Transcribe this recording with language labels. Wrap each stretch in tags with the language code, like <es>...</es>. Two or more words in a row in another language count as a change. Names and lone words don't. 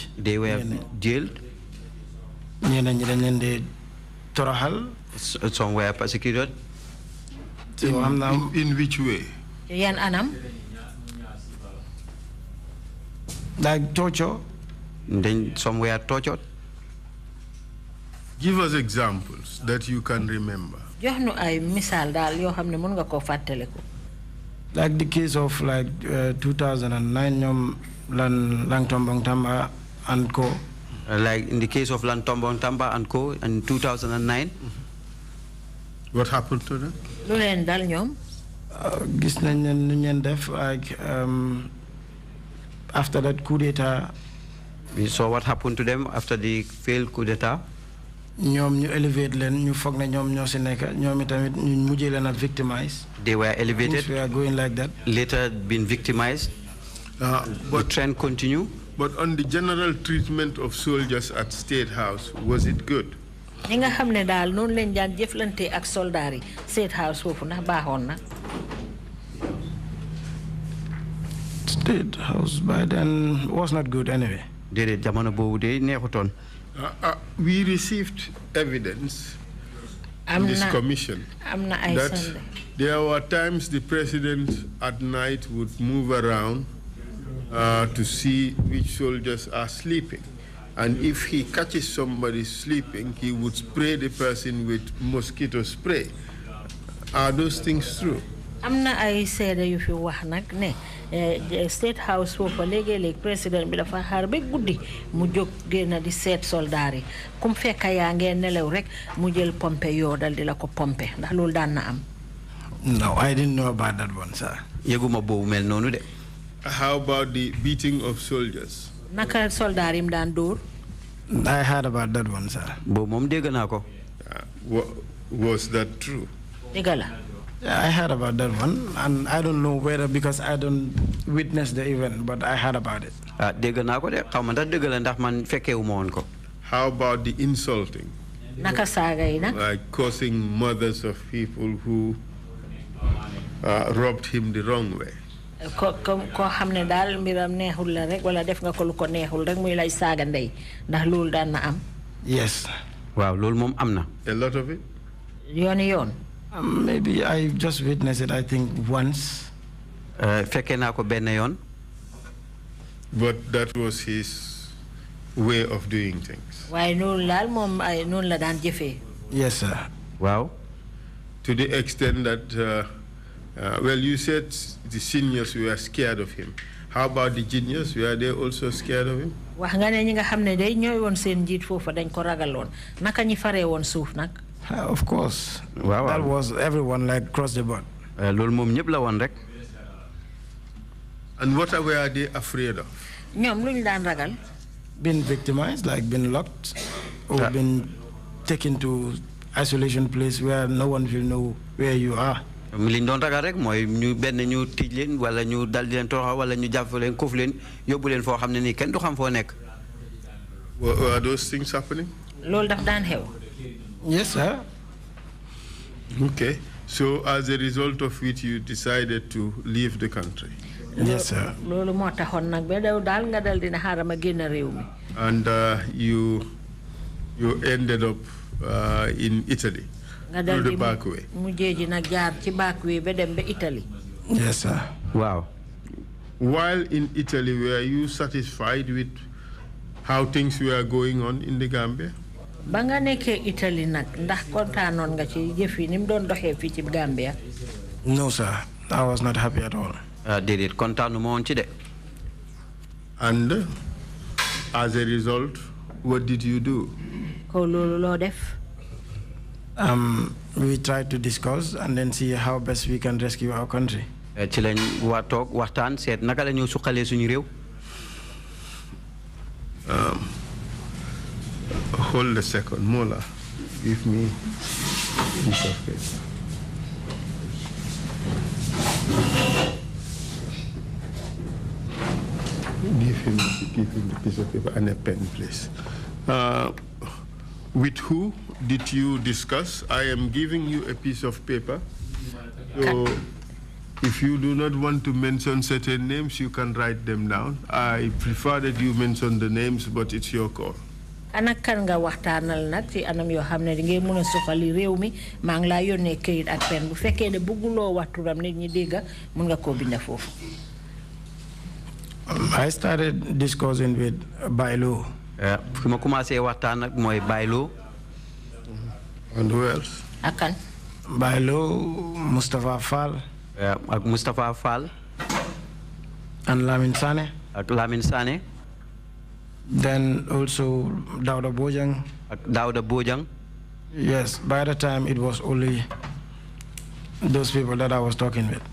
<en>They were jailed.</en> <wo>ñeneen ñi dañ leen di toroxal.</wo> <en>Some were persecuted. In which way?</en> <wo>Yan anam.</wo> <en>Like torture. Then some were tortured. Give us examples that you can remember.</en> <wo>jox nu ay misaal daal yoo xam ne mën nga koo fàttaliku.</wo> <en>Like the case of like 2009,</en> <wo>ñoom Langtombong Tamba and Co.</wo> <en>Like in the case of Lantombong Tamba and Co. in 2009. What happened to them?</en> <wo>lu leen dal ñoom. Gis nañ ne nu ñeen def</wo> <en>like after that coup d'etat. We saw what happened to them after the failed coup d'etat.</en> <wo>ñoom ñu elevate leen ñu foog ne ñoom ñoo si nekk ñoom itamit ñu mujjee leen a victimize.</wo> <en>They were elevated. Things were going like that. Later been victimized. But the trend continue. But on the general treatment of soldiers at State House, was it good?</en> <wo>ñi nga xam ne daal noonu leen daan jëflante ak soldaar yi State House foofu ndax baaxoon na.</wo> <en>State House by then was not good anyway.</en> <wo>déedéet jamono boobu de neexutoon.</wo> <en>We received evidence in this commission that there were times the president at night would move around to see which soldiers are sleeping. And if he catches somebody sleeping, he would spray the person with mosquito spray. Are those things true?</en> <wo>Amna ay seede yu fi wax nag ne State House foofu léegi-léeg président bi dafa xaar ba guddi mu jóg génn di seet soldaar yi kum fekk yaa ngeen nelaw rek mu jël pompe yoo dal di la ko pompe ndax loolu daan na am.</wo> <en>No, I didn't know about that one, sir.</en> <wo>yëguma boobu mel noonu de.</wo> <en>How about the beating of soldiers?</en> <wo>Naka soldaar yi mu daan dóor.</wo> <en>I heard about that one, sir.</en> <wo>boobu moom dégg naa ko.</wo> <en>Was that true?</en> <wo>dëgg la.</wo> <en>Yeah, I heard about that one, and I don't know whether because I don't witness the event, but I heard about it.</en> <wo>dégg naa ko de xaw ma ndax dëgg la ndax man fekkeewu ma woon ko.</wo> <en>How about the insulting?</en> <wo>Naka saaga yi nag.</wo> <en>Like causing mothers of people who robbed him the wrong way.</en> <wo>Ko xam ne daal mbiram neexul la rek wala def nga ko lu ko neexul rek muy lay saaga ndey ndax loolu daan na am.</wo> <en>Yes.</en> <wo>waaw loolu moom am na.</wo> <en>A lot of it?</en> <wo>yooni yoon.</wo> <en>Maybe I just witnessed it, I think, once.</en> <wo>fekkee naa ko benn yoon.</wo> <en>But that was his way of doing things.</en> <wo>waaye noonu laal moom ay noonu la daan jëfee.</wo> <en>Yes, sir.</en> <wo>waaw.</wo> <en>To the extent that, well, you said the seniors were scared of him. How about the juniors? Were they also scared of him?</en> <wo>wax nga ne ñi nga xam ne day ñooy woon seen njiit foofu dañ ko ragaloon naka ñi faree woon suuf nag.</wo> <en>Of course. Wow. That was everyone, like, across the board.</en> <wo>loolu moom ñëpp la woon rek.</wo> <en>And what were they afraid of?</en> <wo>ñoom lu ñu daan ragal.</wo> <en>Been victimized, like been locked, or been taken to isolation place where no one will know where you are.</en> <wo>li ñu doon ragal rek mooy ñu benn ñu tij leen wala ñu dal di leen toroxal wala ñu jàpp leen koof leen yóbbu leen foo xam ne nii kenn du xam foo nekk.</wo> <en>Were those things happening?</en> <wo>loolu daf daan xew.</wo> <en>Yes, sir. Okay. So as a result of which you decided to leave the country? Yes, sir.</en> <wo>loolu moo taxoon nag ba daw daal nga dal dina xaaral ma génn réew mi.</wo> <en>And you ended up in Italy through the back way.</en> <wo>mujjee ji nag jaar ci</wo> <en>back way</en> <wo>ba dem ba Italy.</wo> <en>Yes, sir.</en> <wo>waaw.</wo> <en>While in Italy, were you satisfied with how things were going on in the Gambia?</en> <wo>ba nga nekkee Italy nag ndax kontaanoon nga ci jëf yi ni mu doon doxee fii ci Gambia.</wo> <en>No, sir. I was not happy at all.</en> <wo>déedéet kontaanu ma woon ci de.</wo> <en>And as a result, what did you do?</en> <wo>ko loolu loo def.</wo> <en>We tried to discuss and then see how best we can rescue our country.</en> <wo>ci lañ waa toog waxtaan seet naka la ñu suqalee suñu réew.</wo> <en>Hold a second, Mola. Give me a piece of paper. Give him the piece of paper and a pen, please. With who did you discuss? I am giving you a piece of paper. So if you do not want to mention certain names, you can write them down. I prefer that you mention the names, but it's your call.</en> <wo>ana kan nga waxtaanal nag ci anam yoo xam ne di ngay mën a suqali réew mi maa ngi laa yónnee këyit ak pen bu fekkee ne bëgguloo wax turam nit ñi dégg mën nga koo binda foofu.</wo> <en>I started discussing with Bailo.</en> <wo>fi ma commencé waxtaan nag mooy Bailo.</wo> <en>And who else?</en> <wo>Akan.</wo> <en>Bailo, Mustafa Fall.</en> <wo>Ak Mustafa Fall.</wo> <en>And Lamin Sane.</en> <wo>Ak Lamin Sane.</wo> <en>Then also Dauda Bojang.</en> <wo>Ak Dauda Bojang.</wo> <en>Yes, by the time it was only those people that I was talking with.</en>